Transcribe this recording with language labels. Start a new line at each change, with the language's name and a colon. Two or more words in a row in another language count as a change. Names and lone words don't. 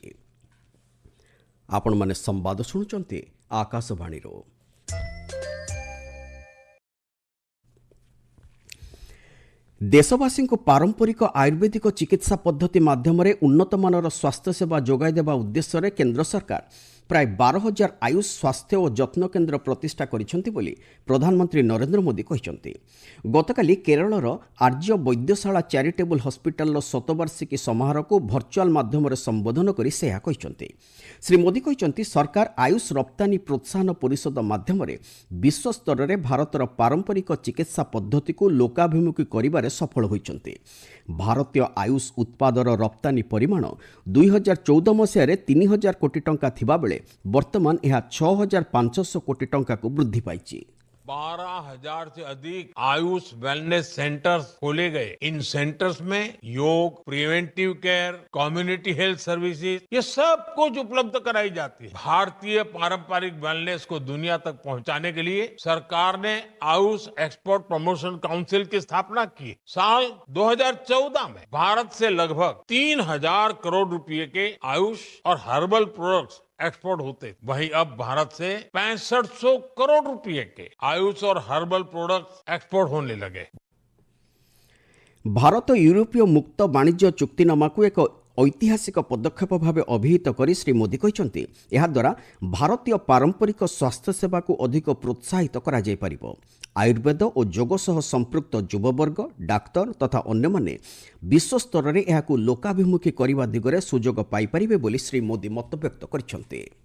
Odia: ଆପଣ ମାନେ ସମ୍ବାଦ ଶୁଣୁଛନ୍ତି ଆକାଶବାଣୀ। ଦେଶବାସୀ କୁ ପାରମ୍ପରିକ ଆୟୁର୍ବେଦିକ ଚିକିତ୍ସା ପଦ୍ଧତି ମାଧ୍ୟମ ଉନ୍ନତମାନର ସ୍ୱାସ୍ଥ୍ୟ ସେବା ଯୋଗାଇ ଦେବା ଉଦ୍ଦେଶ୍ୟ କେନ୍ଦ୍ର ସରକାର ପ୍ରାୟ 12,000 ଆୟୁଷ ସ୍ୱାସ୍ଥ୍ୟ ଓ ଯତ୍ନ କେନ୍ଦ୍ର ପ୍ରତିଷ୍ଠା କରିଛନ୍ତି ବୋଲି ପ୍ରଧାନମନ୍ତ୍ରୀ ନରେନ୍ଦ୍ର ମୋଦି କହିଛନ୍ତି। ଗତକାଲି କେରଳର ଆର୍ଯ୍ୟ ବୈଦ୍ୟଶାଳା ଚାରିଟେବୁଲ ହସ୍ପିଟାଲର ଶତବାର୍ଷିକୀ ସମାରୋହକୁ ଭର୍ଚୁଆଲ ମାଧ୍ୟମରେ ସମ୍ବୋଧନ କରି ସେ ଏହା କହିଛନ୍ତି। ଶ୍ରୀ ମୋଦି କହିଛନ୍ତି ସରକାର ଆୟୁଷ ରପ୍ତାନୀ ପ୍ରୋତ୍ସାହନ ପରିଷଦ ମାଧ୍ୟମରେ ବିଶ୍ୱସ୍ତରରେ ଭାରତର ପାରମ୍ପରିକ ଚିକିତ୍ସା ପଦ୍ଧତିକୁ ଲୋକାଭିମୁଖୀ କରିବାରେ ସଫଳ ହୋଇଛନ୍ତି। ଭାରତୀୟ ଆୟୁଷ ଉତ୍ପାଦର ରପ୍ତାନୀ ପରିମାଣ 2014 ମସିହାରେ 3,000 କୋଟି ଟଙ୍କା ଥିବାବେଳେ ବର୍ତ୍ତମାନ ଏହା 6,500 କୋଟି ଟଙ୍କାକୁ ବୃଦ୍ଧି ପାଇଛି।
Hindi: 12,000 से अधिक आयुष वेलनेस सेंटर्स खोले गए। इन सेंटर्स में योग, प्रिवेंटिव केयर, कम्युनिटी हेल्थ सर्विसेज ये सब कुछ उपलब्ध कराई जाती है। भारतीय पारंपरिक वेलनेस को दुनिया तक पहुंचाने के लिए सरकार ने आयुष एक्सपोर्ट प्रमोशन काउंसिल की स्थापना की। साल 2014 में भारत से लगभग 3,000 करोड़ रुपए के आयुष और हर्बल प्रोडक्ट्स एक्सपोर्ट होते, वहीं अब भारत से 6500 करोड़ रुपए के आयुष और हर्बल प्रोडक्ट्स एक्सपोर्ट होने लगे।
Odia: ଭାରତ ୟୁରୋପୀୟ ମୁକ୍ତ ବାଣିଜ୍ୟ ଚୁକ୍ତିନାମାକୁ ଏକ ଐତିହାସିକ ପଦକ୍ଷେପ ଭାବେ ଅଭିହିତ କରି ଶ୍ରୀ ମୋଦି କହିଛନ୍ତି ଏହାଦ୍ୱାରା ଭାରତୀୟ ପାରମ୍ପରିକ ସ୍ୱାସ୍ଥ୍ୟସେବାକୁ ଅଧିକ ପ୍ରୋତ୍ସାହିତ କରାଯାଇପାରିବ। ଆୟୁର୍ବେଦ ଓ ଯୋଗ ସହ ସମ୍ପୃକ୍ତ ଯୁବବର୍ଗ, ଡାକ୍ତର ତଥା ଅନ୍ୟମାନେ ବିଶ୍ୱସ୍ତରରେ ଏହାକୁ ଲୋକାଭିମୁଖୀ କରିବା ଦିଗରେ ସୁଯୋଗ ପାଇପାରିବେ ବୋଲି ଶ୍ରୀ ମୋଦି ମତବ୍ୟକ୍ତ କରିଛନ୍ତି।